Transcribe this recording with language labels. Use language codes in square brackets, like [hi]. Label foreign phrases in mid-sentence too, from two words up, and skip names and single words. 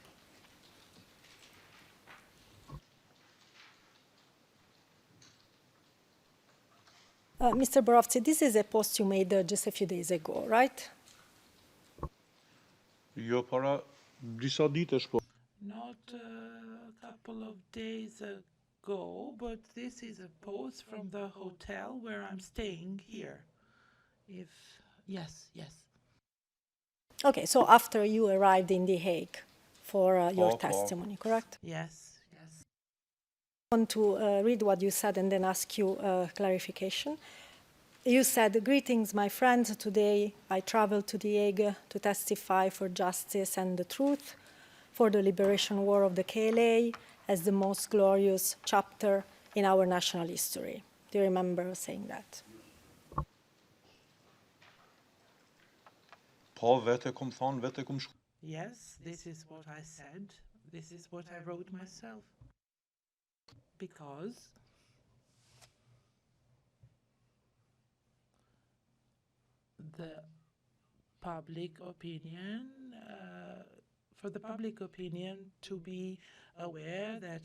[en] Mr. Borovci, this is a post you made just a few days ago, right? [sq] Jo para disa ditësh, po. [en] Not a couple of days ago, but this is a post from the hotel where I'm staying here. Yes. Okay, so after you arrived in The Hague for your Okay. testimony, correct? Yes. I want to read what you said and then ask you clarification. You said, greetings, my friends. Today I traveled to The Hague to testify for justice and the truth, for the liberation war of the KLA as the most glorious chapter in our national history. Do you remember saying that? [sq] Po, vete kom thonë, vete kom shku. [en] Yes, this is what I said. This is what I wrote myself. Because the public opinion, for the public opinion to be aware that